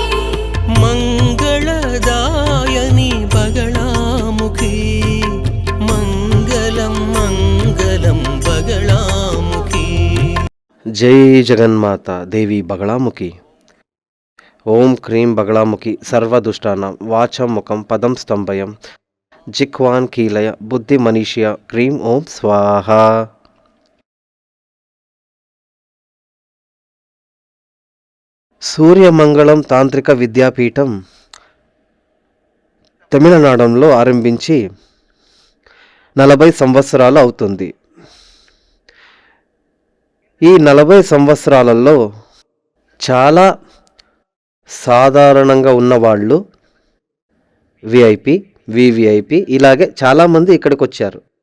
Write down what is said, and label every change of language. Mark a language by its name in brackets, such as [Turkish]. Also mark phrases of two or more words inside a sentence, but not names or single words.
[Sanskrit] मंगलदायिनी बगलामुखी मंगलम मंगलम बगलामुखी। जय जगन्माता देवी बगलामुखी। ओम क्रीं बगलामुखी सर्वदुष्टानां वाचं मुखं पदं स्तंभयं जिह्वान् कीलय बुद्धिमनीषया क्रीं ओम स्वाहा। [Telugu] సూర్యమంగళం తాంత్రిక విద్యాపీఠం తమిళనాడులో ఆరంభించి 40 సంవత్సరాలు అవుతుంది. ఈ 40 సంవత్సరాలలో చాలా సాధారణంగా ఉన్నవాళ్ళు విఐపి, వివిఐపి ఇలాగే చాలామంది ఇక్కడికి వచ్చారు.